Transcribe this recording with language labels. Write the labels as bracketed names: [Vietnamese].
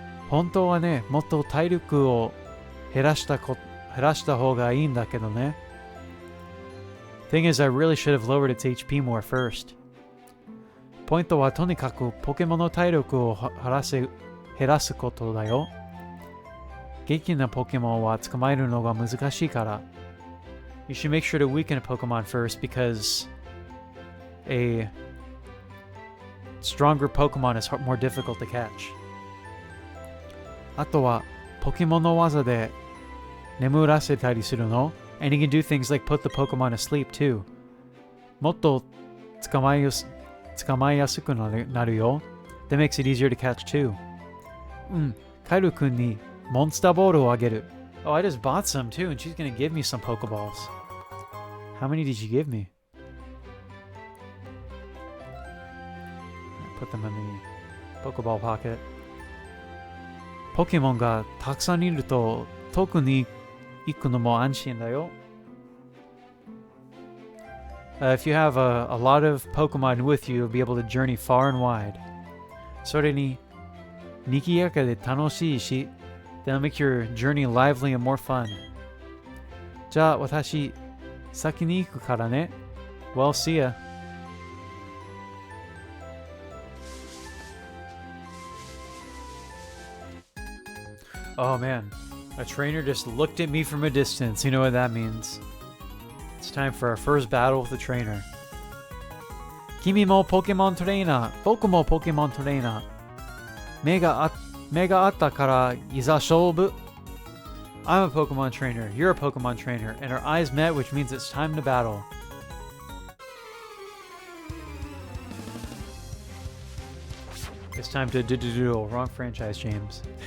[Japanese] 本当はね、もっと体力を減らした方がいいんだけどね。 [English] Thing is, I really should have lowered its HP more first. [Japanese] ポイントはとにかくポケモンの体力を減らすことだよ。激なポケモンは捕まえるのが難しいから。 [English] You should make sure to weaken a Pokemon first because a stronger Pokemon is more difficult to catch. [Japanese] あとはポケモンの技で眠らせたりするの [English] And you can do things like put the Pokemon asleep too. [Japanese] もっと捕まえやすくなるよ [English] That makes it easier to catch too. [Japanese] カイル君にモンスターボールをあげる [English] Oh, I just bought some too, and she's gonna give me some Pokeballs. How many did you give me? Put them in the Pokeball pocket. [Japanese] ポケモンがたくさんいると遠くに行くのも安心だよ。 [English] If you have a lot of Pokemon with you, you'll be able to journey far and wide. [Japanese] それに、賑やかで楽しいし、 [English] That'll make your journey lively and more fun. [Japanese] じゃあ私、先に行くからね。 [English] Well, see ya. Oh man, a trainer just looked at me from a distance. You know what that means. It's time for our first battle with the trainer. [Japanese] 君もポケモントレーナー、僕もポケモントレーナー。目があったからいざ勝負。 [English] I'm a Pokemon trainer, you're a Pokemon trainer, and our eyes met, which means it's time to battle. It's time to duel. Wrong franchise, James.